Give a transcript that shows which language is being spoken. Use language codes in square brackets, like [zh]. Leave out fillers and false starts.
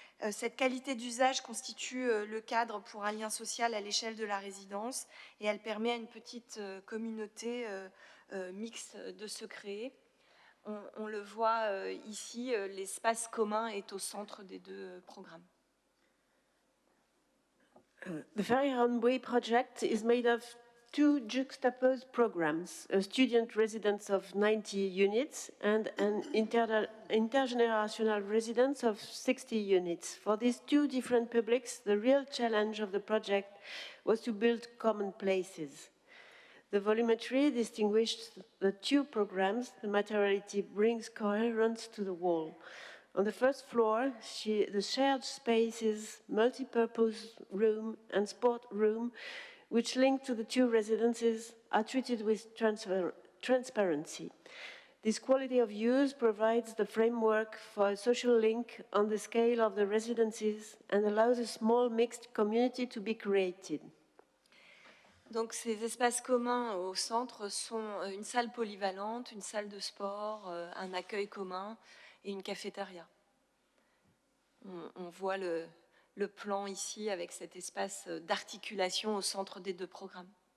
[fr] Cette qualité d'usage constitue le cadre pour un lien social à l'échelle de la résidence et elle permet à une petite communauté mixte de se créer. On le voit ici, l'espace commun est au centre des deux programmes. [en] The Ferry-Round Way project is made of two juxtaposed programs, a student residence of 90 units and an intergenerational residence of 60 units. For these two different publics, the real challenge of the project was to build common places. The volumetry distinguished the two programs. The materiality brings coherence to the wall. On the first floor, the shared spaces, multi-purpose room and sport room, which link to the two residences, are treated with transparency. This quality of use provides the framework for a social link on the scale of the residences and allows a small mixed community to be created. [fr] Donc ces espaces communs au centre sont une salle polyvalente, une salle de sport, un accueil commun et une cafétéria. On voit le plan ici avec cet espace d'articulation au centre des deux programmes.